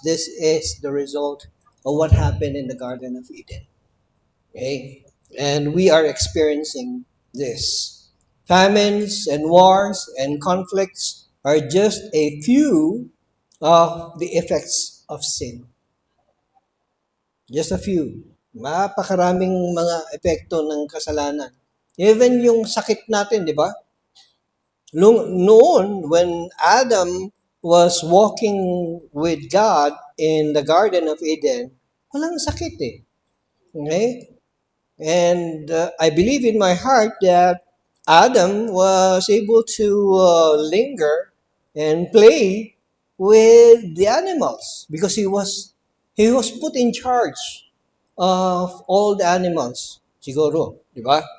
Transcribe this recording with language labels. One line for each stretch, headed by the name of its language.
English: This is the result of what happened in the Garden of Eden. Okay? And we are experiencing this. Famines and wars and conflicts are just a few of the effects of sin. Just a few.
Filipino: Napakaraming mga epekto ng kasalanan.
English: Even
Filipino: yung sakit natin, di ba?
English: Noon, when Adam was walking with God in the Garden of Eden,
Filipino: walang sakit eh.
English: Okay? And I believe in my heart that Adam was able to linger and play with the animals because he was put in charge of all the animals.
Filipino: Siguro, di ba?